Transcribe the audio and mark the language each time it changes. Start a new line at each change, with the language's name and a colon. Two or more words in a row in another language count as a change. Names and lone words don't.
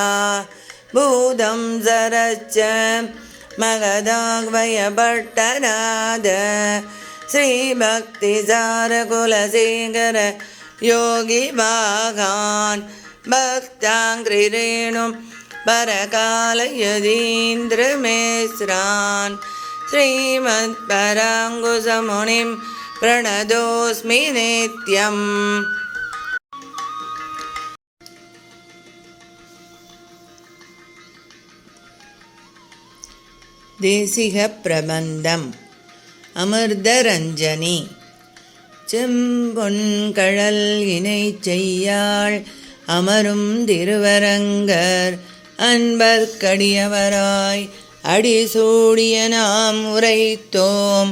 Sanskrit: भूतं सरश्च मगधाह्वयपट्टनाद श्रीभक्तिसारकुलशेखर योगिवाहान् भक्ताङ्घ्रिरेणुं परकालयतीन्द्रमेस्रान्. श्रीमत्पराङ्कुशमुनिं प्रणतोऽस्मि नित्यम्.
Tamil: தேசிக பிரபந்தம். அமிர்தரஞ்சனி. செம்பொன்கழல் இணை செய்யாள் அமரும் திருவரங்கர் அன்பர்க்கடியவராய் அடிசூடிய நாம் உரைத்தோம்.